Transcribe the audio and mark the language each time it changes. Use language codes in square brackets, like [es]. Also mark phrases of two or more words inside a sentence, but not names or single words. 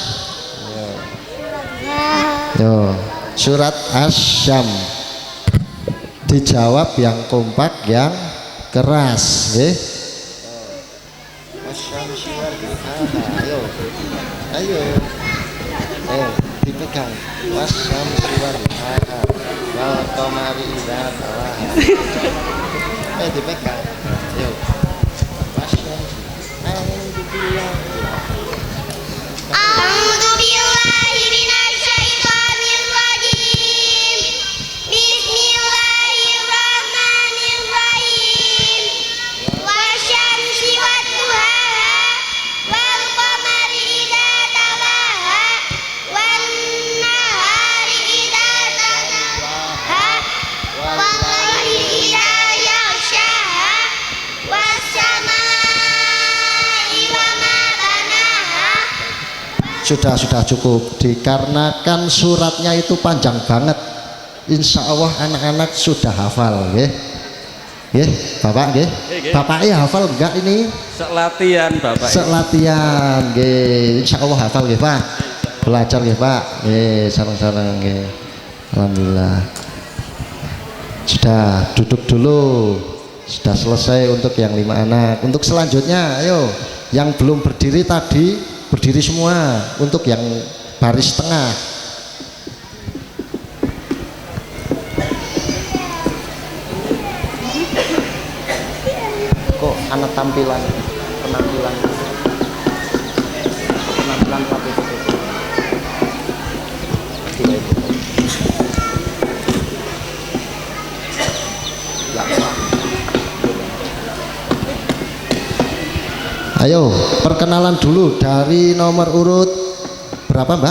[id] Yo, surat Asy-Syam. Dijawab yang kompak, yang keras, nggih. Ayo. Ayo. Dipegang. [ar] والشمس وال والقمر إذا تلاها. [id] Dipegang. Ayo. Wasyamsi. [ar] أعوذ بالله من الشيطان الرجيم. بسم الله الرحمن الرحيم. والشمس وضحاها والقمر إذا تلاها والنهار إذا تلاها والليل إذا يغشاها والسماء وما بناها. [id] Sudah cukup, dikarenakan suratnya itu panjang banget. [ar] إن شاء الله [id] anak-anak sudah hafal, nggih. [jv] Nggih, Bapak nggih. [id] Bapaknya hafal enggak ini? Selatihan Bapak. Selatihan, nggih. [ar] إن شاء الله [id] hafal nggih, Pak. Belajar nggih, Pak. Nggih, sareng-sareng nggih. Alhamdulillah. Sudah duduk dulu. Sudah selesai untuk yang 5 anak. Untuk selanjutnya, ayo. Yang belum berdiri tadi berdiri semua untuk yang baris tengah. Kok anak penampilan tapi ayo perkenalan dulu dari nomor urut berapa Mbak?